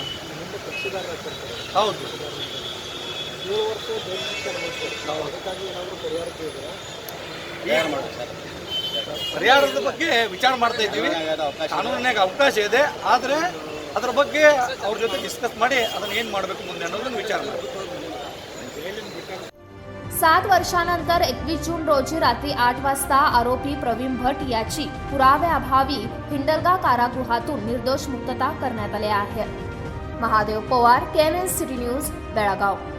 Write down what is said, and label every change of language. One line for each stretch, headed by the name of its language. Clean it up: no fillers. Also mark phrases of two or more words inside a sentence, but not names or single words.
Kannada: ಹೌದು. ಪರಿಹಾರದ ಬಗ್ಗೆ ವಿಚಾರ ಮಾಡ್ತಾ ಇದ್ದೀವಿ. ಕಾನೂನಿನಾಗ ಅವಕಾಶ ಇದೆ, ಆದರೆ ಅದರ ಬಗ್ಗೆ ಅವ್ರ ಜೊತೆ ಡಿಸ್ಕಸ್ ಮಾಡಿ ಅದನ್ನು ಏನು ಮಾಡಬೇಕು ಮುಂದೆ ಅನ್ನೋದನ್ನು विचार ಮಾಡ್ತೀವಿ.
Marathi: 7 वर्षानंतर 21 जून रोजी रात्री 8 वाजता आरोपी प्रवीण भट याची पुराव्याअभावी हिंडलगा कारागृहातून निर्दोष मुक्तता करण्यात आली आहे. महादेव पवार, केएनएन सिटी न्यूज, बेळगाव.